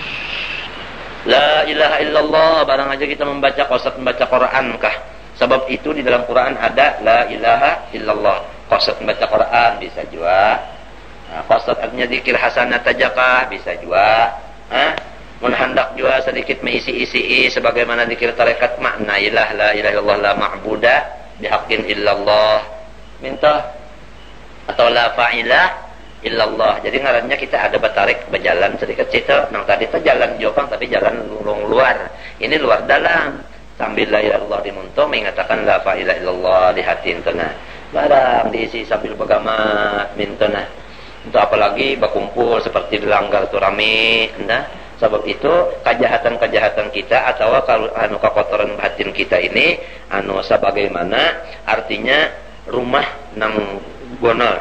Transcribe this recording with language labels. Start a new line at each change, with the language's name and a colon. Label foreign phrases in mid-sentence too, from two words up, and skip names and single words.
Arabic: لا إله إلا الله
Banjar: barang aja kita membaca qasad membaca Quran kah.
Indonesian: Sebab itu di dalam Quran ada
Arabic: لا إله إلا الله.
Banjar: Qasad membaca Quran bisa juga. Nah, qasad artinya zikir hasanat aja kah bisa juga. Mun hendak juga sedikit mengisi-isi sebagaimana zikir tarekat makna
Arabic: لا إله إلا الله لا معبود بحق إلا الله.
Banjar: Minta atau
Arabic: لا فاعل إلا الله.
Banjar: Jadi ngarannya kita ada batarik berjalan sedikit situ. Nang tadi itu jalan jopang tapi jalan lurung luar. Ini luar dalam. Sambil
Arabic: لا إله إلا الله
Banjar: dimuntung mengatakan
Arabic: لا إله إلا الله
Banjar: di hati intuna. Barang diisi sambil begamat mintuna. Untuk apalagi berkumpul seperti dilanggar tu rame, nah Sebab itu kejahatan-kejahatan kita atau kalau kekotoran batin kita ini sebagaimana artinya rumah nang gonol.